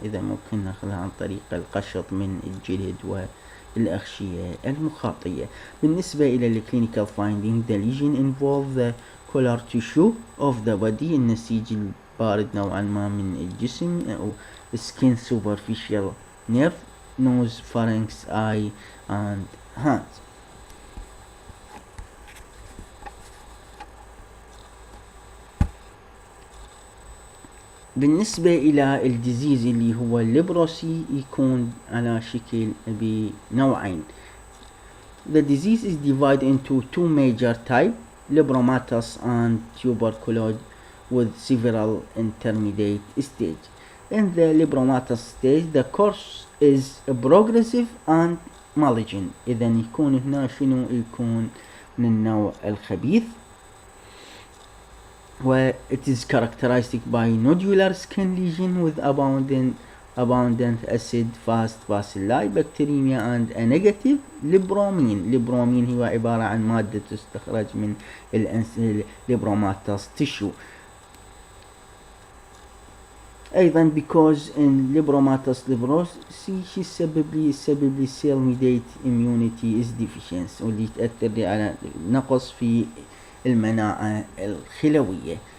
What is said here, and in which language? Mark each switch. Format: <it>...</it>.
<ar>إذا ممكن ناخذها عن طريق القشط من الجلد والأغشية المخاطية. بالنسبة إلى الكلينيكال</ar> <en>finding, the lesion involve the collar tissue of the body.</en> <ar>النسيج البارد نوعا ما من الجسم أو</ar> <en>skin, superficial nerve, nose, pharynx, eye and hands.</en> <ar>بالنسبة إلى الديزيز اللي هو الليبروسي يكون على شكل بنوعين.</ar> <en>The disease is divided into two major types, lepromatous and tuberculosis, with several intermediate stages. In the lepromatous stage, the course is progressive and malignant.</en> <ar>إذا يكون هنا شنو يكون من النوع الخبيث.</ar> <en>Where it is characterized by nodular skin lesion with abundant acid-fast bacilli, bacteremia and a negative lepromine.</en> <ar>lepromine هو عبارة عن مادة تستخرج من lepromatous tissue. أيضا</ar> <en>because in lepromatous leprosy</en> <ar>يسبب لي</ar> <en>cell mediated immunity is deficient،</en> <ar>واللي تأثر لي على نقص في المناعة الخلوية.</ar>